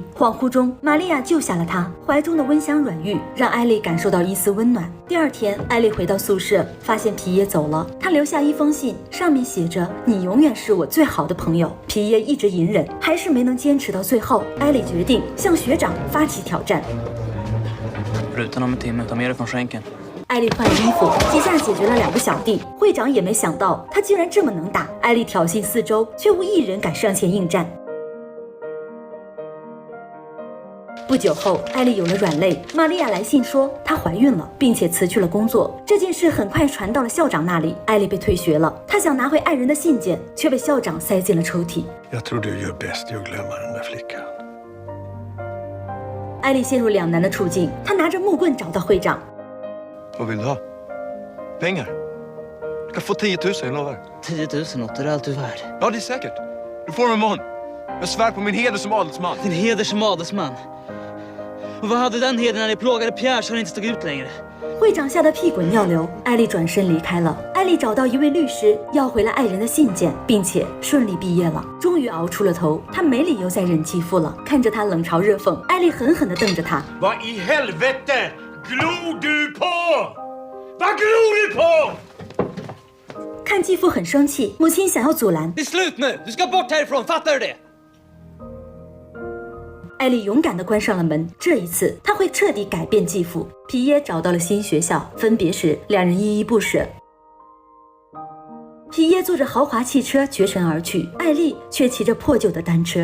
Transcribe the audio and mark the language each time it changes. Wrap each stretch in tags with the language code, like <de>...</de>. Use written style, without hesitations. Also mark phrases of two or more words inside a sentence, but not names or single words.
<zh>恍惚中，玛利亚救下了她，怀中的温香软玉让艾丽感受到一丝温暖。第二天，艾丽回到宿舍，发现皮耶走了。她留下一封信，上面写着：“你永远是我最好的朋友。” 皮耶一直隐忍，还是没能坚持到最后。艾丽决定向学长发起挑战。</zh> <sv>Rutan om en timme, ta med dig från skänken.</sv> <zh>艾丽换了衣服，几下解决了2个小弟。会长也没想到他竟然这么能打。艾丽挑衅四周，却无一人敢上前应战。不久后，艾丽有了软肋。玛利亚来信说她怀孕了，并且辞去了工作。这件事很快传到了校长那里，艾丽被退学了。她想拿回爱人的信件，却被校长塞进了抽屉。</zh> <sv>Jag tror du gör bäst i att glömma den där flickan.</sv> <zh>艾丽陷入两难的处境，她拿着木棍找到会长。</zh> <sv>Vad vill du ha? Pengar? Du kan få 10 000, jag lovar. 10 000 något är det allt du är värd. Ja, det är säkert. Du får dem imorgon. Jag svär på min heder som adelsman. Din heder som adelsman. Och vad hade den heden när ni plågade Pierre så han inte stod ut längre?</sv> <zh>会长吓得屁滚尿流，艾丽转身离开了。艾丽找到一位律师，要回了爱人的信件，并且顺利毕业了，终于熬出了头。她没理由再忍继父了。看着他冷嘲热讽，艾丽狠狠地瞪着他。</zh> <sv>Vad i helvete glor du på? Vad glor du på?</sv> <zh>看继父很生气，母亲想要阻拦。</zh> <sv>Det är slut nu! Du ska bort härifrån, fattar du det?</sv> <zh>艾丽勇敢地关上了门，这一次她会彻底改变继父。皮耶找到了新学校，分别时两人依依不舍。皮耶坐着豪华汽车绝尘而去，艾丽却骑着破旧的单车。</zh>